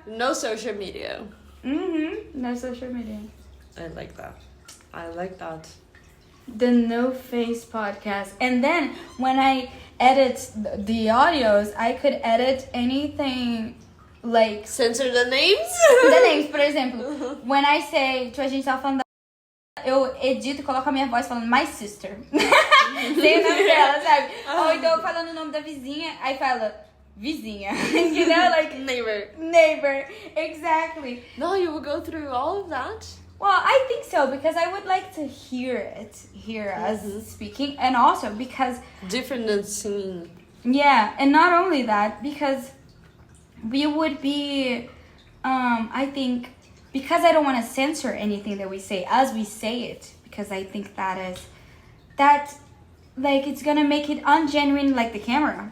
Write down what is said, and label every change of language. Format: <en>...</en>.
<en>No social media. No social media. I like that. I like that. The No Face Podcast. And then when I edit the audios, I could edit anything like Censor the names? the names,</en> <pt>por exemplo.</pt> <en>When I say,</en> <pt>tipo, a gente tava falando eu edito e coloco a minha voz falando</pt> <en>my sister.</en> <pt>Sem o nome dela, sabe? Ou então eu falando o nome da vizinha, aí fala vizinha.</pt> <en>You know, like neighbor. Exactly. No, you will go through all of that? Well, I think so because I would like to hear us speaking, and also because different than singing. Yeah, and not only that, because we would be, I think, because I don't want to censor anything that we say as we say it, because I think that like it's gonna make it ungenuine like the camera.</en>